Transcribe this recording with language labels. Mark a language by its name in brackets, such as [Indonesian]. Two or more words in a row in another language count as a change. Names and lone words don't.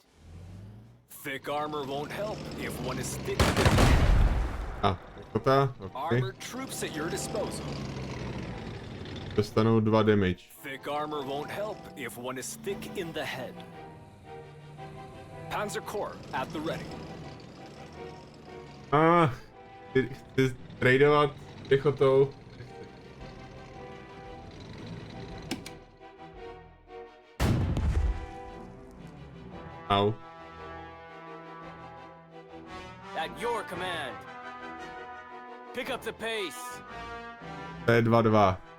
[English] Thick armor won't help if one is thick. [Czech] a pěchota, ok. [English] Armored troops at your disposal. [Czech] Dostanou 2 damage. [English] Thick armor won't help if one is thick in the head. Panzer Corps at the ready. [Czech] Chci tradovat pěchotou. Au. [English] At your command. Pick up the pace. [Czech] To je 2-2.